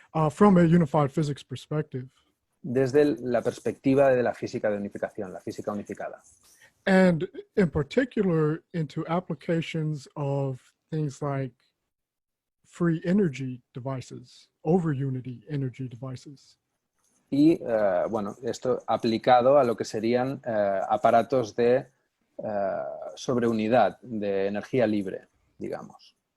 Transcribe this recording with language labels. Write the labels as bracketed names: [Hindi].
[English] From a unified physics perspective. [Spanish] Desde la perspectiva de la física de unificación, la física unificada. [English] And in particular into applications of things like free energy devices, over unity energy devices. [Spanish] Y bueno, esto aplicado a lo que serían aparatos de sobreunidad, de energía libre, digamos.